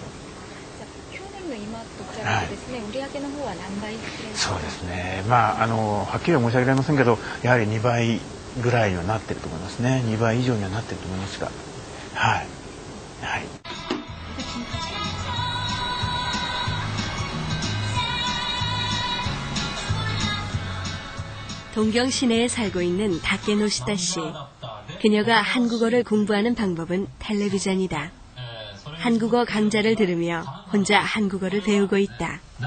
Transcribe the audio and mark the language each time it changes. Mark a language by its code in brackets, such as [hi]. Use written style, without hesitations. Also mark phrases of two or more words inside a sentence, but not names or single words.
[ja] 去年の今と比べてですね、売り上げの方は何倍？そうですね。まあはっきりは申し上げられませんけど、やはり2倍ぐらいにはなってると思いますね。2倍以上にはなってると思いますが、はいはい。 [ko] 동경 시내에 살고 있는 다케노시타 씨. 그녀가 한국어를 공부하는 방법은 텔레비전이다. 한국어 강좌를 들으며 혼자 한국어를 배우고 있다.